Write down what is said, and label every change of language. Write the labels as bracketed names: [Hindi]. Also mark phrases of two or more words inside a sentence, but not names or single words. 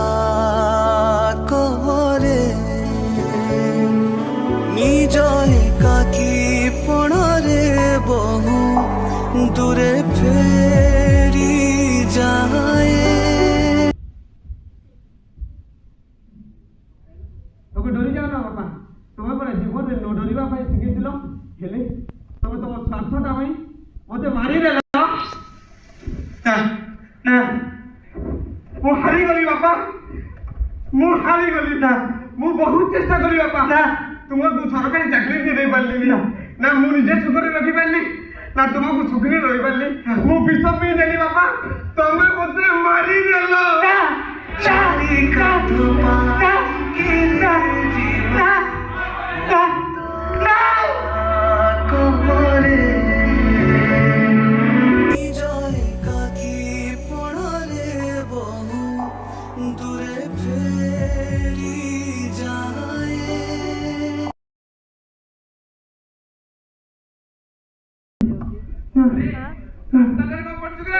[Odia] କରେ ନିଜ ଏକାକୀ ପଣରେ ବହୁ ଦୂରେ ଫେରି ଯାଏ ତମେ ଡରି ଯାଅ ନା ବାପା ତମେ ପରା ଜୀବନରେ ନ ଡରିବା ପାଇଁ ଶିଖିଥିଲ ହେଲେ ତମେ ତମ ସ୍ୱାର୍ଥଟା ପାଇଁ ମୋତେ ମାରିଦେଲ ନା ନା ମୁଁ ହାରିଗଲି ବାପା ମୁଁ ହାରିଗଲି ନା ମୁଁ ବହୁତ ଚେଷ୍ଟା କଲି ବାପା ନା ତୁମକୁ ସରକାରୀ ଚାକିରି ବି ଦେଇପାରିଲିନି ନା ମୁଁ ନିଜେ ସୁଖରେ ରଖିପାରିଲି ନା ତୁମକୁ ସୁଖରେ ରହିପାରିଲି ମୁଁ ବିଷ ପିଇ ଦେଲି ବାପା ତମେ ମୋତେ ମାରିଦେଲ ଚାରି କାନ୍ଧ ପାଲିଙ୍କିରେ ଜୀବନ କରେ ନିଜ ଏକାକୀ ପଣରେ ବହୁ ଦୂରେ ଫେରି ଯାଏ ରାସ୍ତାଟାରେ କଣ ପଡିଛୁ କି ରେ?